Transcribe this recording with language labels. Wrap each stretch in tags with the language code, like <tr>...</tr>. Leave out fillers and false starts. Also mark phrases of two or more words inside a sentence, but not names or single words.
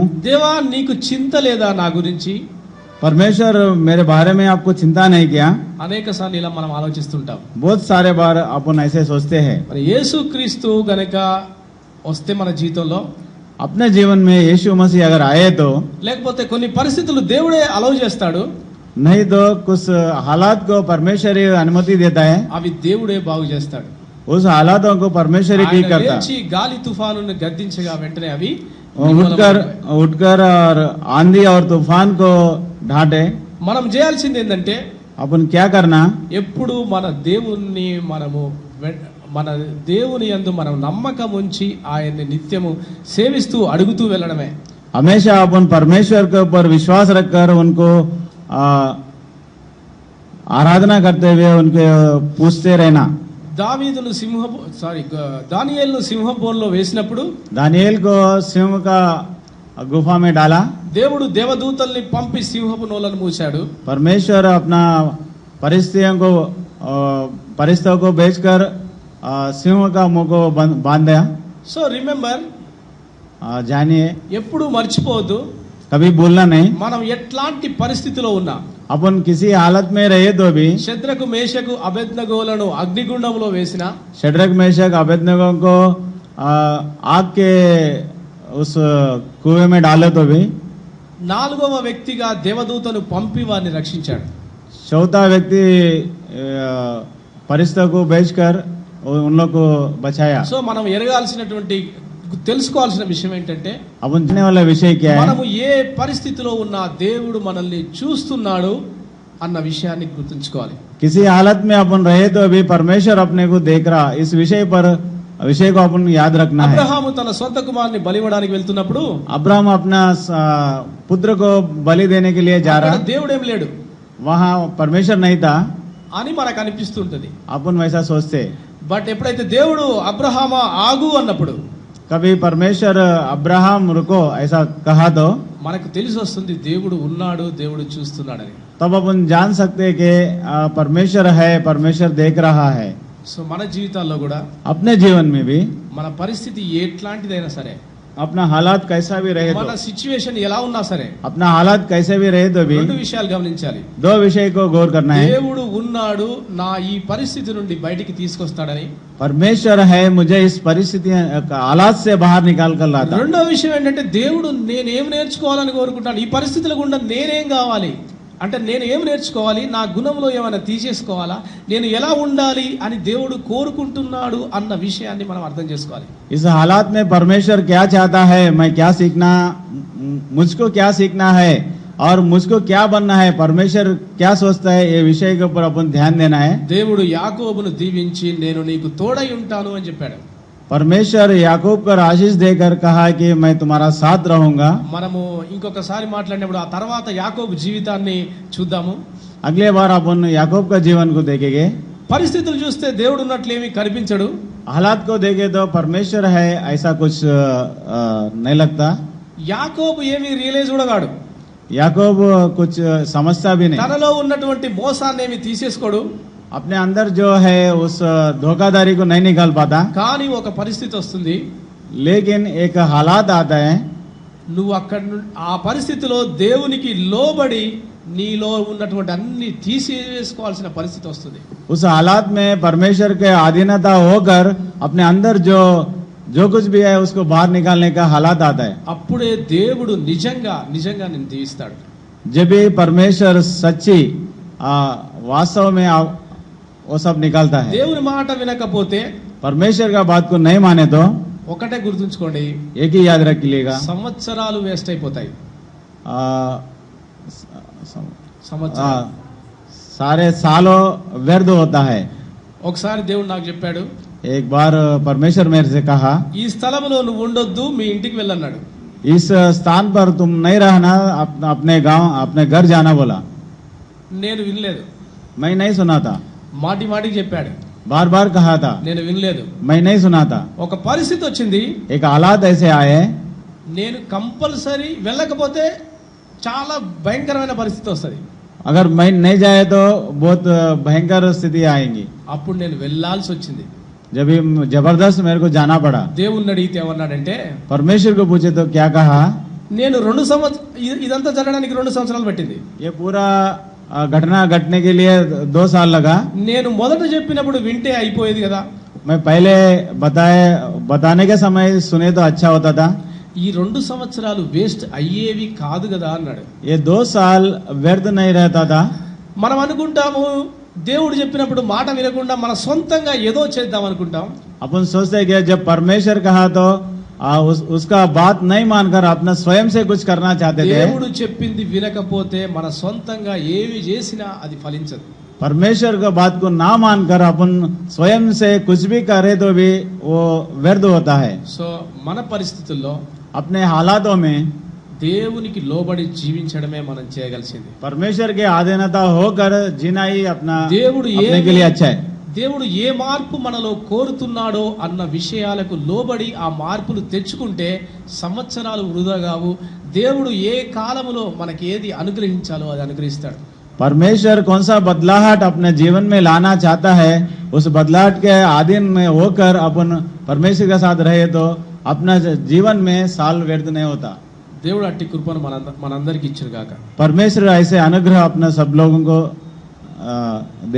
<te>దేవా నీకు చింత లేదా నా గురించి?</te> <hi>परमेश्वर मेरे बारे में आपको चिंता नहीं किया.</hi> <te>అనేక సార్లు ఇలా మనం ఆలోచిస్తుంటాం.</te> <hi>बहुत सारे बार अपन ऐसे सोचते हैं.</hi> <te>మరి యేసుక్రీస్తు గనక వస్తే మన జీవితంలో,</te> <hi>अपने जीवन में यीशु मसीह अगर आए तो,</hi> <te>లేకపోతే కొన్ని పరిస్థితులు దేవుడే అలౌ చేస్తాడు,</te> <hi>नहीं तो कुछ हालात को परमेश्वर ही अनुमति देता है.</hi> <te>అవి దేవుడే బాగు చేస్తాడు.</te> <hi>उस हालातों को परमेश्वर ही ठीक</hi> <te>ఆయన</te> <hi>करता</hi> <te>లేచి గాలి తుఫానును గద్దించగా వెంటనే అవి</te> <hi>उठकर और आंधी और तूफान को ढांटे.</hi> <te>మనం చేయాల్సింది ఏంటంటే</te> <hi>अपन क्या करना?</hi> <te>ఎప్పుడు మన దేవుణ్ణి మనము మన దేవుని యందు మనం నమ్మకం ఉంచి ఆయన్ని నిత్యము సేవిస్తూ అడుగుతూ వెళ్ళడమే.</te> <hi>हमेशा अपन परमेश्वर के ऊपर विश्वास रखकर उनको आराधना करते हुए उनके पूछते रहना.</hi> <te>దావీదును దానియేలును సింహబోన్లో వేసినప్పుడు</te> <hi>दानिएल को सिंह का गुफा में डाला.</hi> <te>దేవుడు దేవదూతల్ని పంపి సింహపు నోలను మూశాడు.</te> <hi>परमेश्वर अपना परिस्थितियों को बेचकर सिंह का मुंह को बांध दिया.</hi> <en>So remember,</en> <hi>जानिए,</hi> <te>ఎప్పుడు మర్చిపోవద్దు,</te> <hi>कभी भूलना नहीं.</hi> <te>మనం ఎట్లాంటి పరిస్థితిలో ఉన్నా,</te> <hi>अपन किसी हालत में रहे तो भी</hi> <te>శద్రకు మేషకు అబేద్నెగోలను అగ్నిగుండంలో వేసిన</te> <hi>शद्रक मेशक अबेदनगो को आग के उस कुएं में डाले तो भी</hi> <te>నాలుగవ వ్యక్తిగా దేవదూతను పంపి వారిని రక్షించాడు.</te> <hi>चौथा व्यक्ति परिस्थितियों को बेचकर उन लोग को बचाया.</hi> <te>సో మనం ఎరగాల్సినటువంటి తెలుసుకోవాల్సిన విషయం ఏంటంటే,</te> <hi>अपन जानने वाला विषय क्या है?</hi> <te>మనము ఏ పరిస్థితిలో ఉన్నా దేవుడు మనల్ని చూస్తున్నాడు అన్న విషయాన్ని గుర్తుంచుకోవాలి.</te> <hi>किसी हालत में अपन रहे तो भी परमेश्वर अपने को देख रहा. इस विषय को अपन याद रखना है.</hi> <te>అబ్రహాము తన సొంత కుమారుని బలివ్వడానికి వెళ్తున్నప్పుడు</te> <hi>अब्राहम अपना पुत्र को बलि देने के लिए जा</hi> <te>అక్కడ</te> <hi>रहा.</hi> <te>దేవుడు ఏం లేడు</te> <hi>वहाँ परमेश्वर नहीं था.</hi> <te>అని మనకు అనిపిస్తుంటది.</te> <hi>अपन वैसा सोचते.</hi> <te>బట్ ఎప్పుడైతే దేవుడు అబ్రహామా ఆగు అన్నప్పుడు,</te> <hi>कभी परमेश्वर अब्राहम रुको ऐसा कहा तो</hi> <te>మనకు తెలిసి వస్తుంది దేవుడు ఉన్నాడు, దేవుడు చూస్తున్నాడని.</te> <hi>तब अपन जान सकते हैं कि परमेश्वर है, परमेश्वर देख रहा है.</hi> <te>సో మన జీవితాల్లో కూడా</te> <hi>अपने जीवन में भी</hi> <te>మన పరిస్థితి ఎట్లాంటిదైనా సరే,</te> <hi>अपना हालात कैसा भी रहे</hi> <te>మన</te> <hi>तो</hi> <te>సిచ్యువేషన్ ఎలా ఉన్నా సరే,</te> <hi>अपना हालात कैसे भी रहे तो भी</hi> <te>రెండు విషయాలు గమనించాలి.</te> <hi>दो विषय को गौर करना है.</hi> <te>దేవుడు ఉన్నాడు, నా ఈ పరిస్థితి నుండి బయటికి తీసుకొస్తాడని.</te> <hi>परमेश्वर है, मुझे इस परिस्थिति हालात से बाहर निकाल कर लाता.</hi> <te>రెండో విషయం ఏంటంటే, దేవుడు నేనేం నేర్చుకోవాలని కోరుకుంటాను, ఈ పరిస్థితుల గుండా నేనేం కావాలి అంటే, నేను ఏం నేర్చుకోవాలి, నా గుణంలో ఏమైనా తీసేసుకోవాలా, నేను ఎలా ఉండాలి అని దేవుడు కోరుకుంటున్నాడు అన్న విషయాన్ని మనం అర్థం చేసుకోవాలి.</te> <hi>इस हालात में परमेश्वर क्या चाहता है, मैं क्या सीखना, मुझको क्या सीखना है और मुझको क्या बनना है, परमेश्वर क्या सोचता है, ये विषय के ऊपर अपन ध्यान देना है.</hi> <te>దేవుడు యాకోబును దీవించి నేను నీకు తోడై ఉంటాను అని చెప్పాడు.</te> <hi>परमेश्वर याकूब को आशीष देकर कहा कि मैं तुम्हारा साथ रहूंगा.</hi> <te>మనము ఇంకొకసారి మాట్లాడినప్పుడు ఆ తర్వాత యాకోబు జీవితాన్ని చూద్దాము.</te> <hi>अगले बार अपन याकूब का जीवन को देखेंगे.</hi> <te>పరిస్థితులు చూస్తే దేవుడు ఉన్నట్లేమీ కనిపించడు.</te> <hi>हालात को देखे तो परमेश्वर है ऐसा कुछ नहीं लगता.</hi> <te>యాకోబు ఏమీ రియలైజ్ కూడా కాడు.</te> <hi>याकूब कुछ समझता भी नहीं.</hi> <te>తనలో ఉన్నటువంటి మోసాన్ని ఏమి తీసేసుకోడు.</te> <hi>अपने अंदर जो है उस धोखाधड़ी को नहीं निकाल पाता.</hi> <te>కానీ ఒక పరిస్థితి వస్తుంది,</te> <hi>लेकिन एक हालात आता है,</hi> <te>నువ్వు అక్కడ ఆ పరిస్థితిలో దేవునికి లోబడి నీలో ఉన్నటువంటి అన్ని తీసివేసుకోవాల్సిన పరిస్థితి వస్తుంది.</te> <hi>उस हालात में परमेश्वर के अधीनता होकर अपने अंदर जो कुछ भी है उसको बाहर निकालने का हालात आता है.</hi> <te>అప్పుడే దేవుడు నిజంగా నిన్ను దీవిస్తాడు.</te> <hi>जब भी परमेश्वर सच्ची वास्तव में वो सब निकालता है.</hi> <te>దేవుని మాట వినకపోతే</te> <hi>परमेश्वर का बात को नहीं माने तो</hi> <te>ఒకటే గుర్తుంచుకోండి,</te> <hi>एक ही याद रखिएगा,</hi> <te>సంవత్సరాలు వేస్ట్ అయిపోతాయి. సంవత్సరాలు</te> <hi>सारे सालों व्यर्थ होता है.</hi> <te>ఒకసారి దేవుడు నాకు చెప్పాడు,</te> <hi>एक बार परमेश्वर मेरे से कहा,</hi> <te>ఈ స్థలంలో నువ్వు ఉండొద్దు, మీ ఇంటికి వెళ్ళన్నాడు.</te> <hi>इस स्थान पर तुम नहीं रहना, अपने गांव अपने घर जाना बोला.</hi> <te>నేను వినలేదు.</te> <hi>मैं नहीं सुना था.</hi> <te>మాటి మాటికి చెప్పాడు,</te> <hi>बार बार कहा था,</hi> <te>నేను వినలేదు.</te> <hi>मैं नहीं सुना था.</hi> <te>ఒక పరిస్థితి వచ్చింది,</te> <hi>एक हालात ऐसे आए,</hi> <te>నేను కంపల్సరీ వెళ్ళకపోతే చాలా భయంకరమైన పరిస్థితి వస్తుంది.</te> <hi>अगर मैं नहीं जाए तो बहुत भयंकर स्थिति आएंगी.</hi> <te>అప్పుడు నేను వెళ్ళాల్సి వచ్చింది.</te> <hi>जब भी जबरदस्त मेरे को जाना पड़ा.</hi> <te>దేవుణ్ణి అడిగితే ఏమన్నాడంటే,</te> <hi>परमेश्वर को पूछे तो क्या कहा,</hi> <te>నేను ఇదంతా జరగడానికి 2 సంవత్సరాలు పట్టింది.</te> <hi>ये पूरा घटना घटने के लिए 2 साल लगा.</hi> <te>నేను మొదట చెప్పినప్పుడు వింటే అయిపోయేది కదా.</te> <hi>मैं पहले बताने के समय सुने तो अच्छा होता था.</hi> <te>ఈ 2 సంవత్సరాలు వేస్ట్ అయ్యేవి కాదు కదా అన్నాడు.</te> <hi>ये 2 साल व्यर्थ नहीं रहता था.</hi> <te>మనం అనుకుంటాము దేవుడు చెప్పినప్పుడు మాట వినకుండా మన సొంతంగా ఏదో చేద్దాం అనుకుంటాం.</te> <hi>अपन सोचते हैं कि जब परमेश्वर कहा तो उसका बात नहीं मानकर अपना स्वयं से कुछ करना चाहते थे.</hi> <te>దేవుడు చెప్పింది వినకపోతే మన సొంతంగా ఏవి చేసినా అది ఫలించదు.</te> <hi>परमेश्वर का बात को ना मानकर अपन स्वयं से कुछ भी करे तो भी वो व्यर्थ होता है।</hi> <te>సో మన పరిస్థితుల్లో</te> <hi>अपने हालातों में</hi> <te>దేవునికి లోబడి జీవించడమే మనం చేయగలిసింది.</te> <hi>परमेश्वर के अधीनता होकर जीना ही अपना</hi> <te>దేవుడు</te> <hi>अपने के लिए अच्छा है।</hi> <te>దేవుడు ఏ మార్పు మనలో కోరుతున్నాడో అన్న విషయాలకు లోబడి ఆ మార్పులు తెచ్చుకుంటే సంవత్సరాలు వృధా కావు. దేవుడు ఏ కాలములో మనకి ఏది అనుగ్రహించాలో అది అనుగ్రహిస్తాడు.</te> <hi>परमेश्वर कौन सा बदलाहट अपने जीवन में लाना चाहता है, उस बदलाहट के अधीन में होकर अपन परमेश्वर के साथ रहे तो अपना जीवन में साल व्यर्थ नहीं होता।</hi> <te>దేవుడు అట్టి కృపను మనందరికి ఇచ్చును గాక.</te> <hi>परमेश्वर ऐसे अनुग्रह अपने सब लोगों को दे।</hi>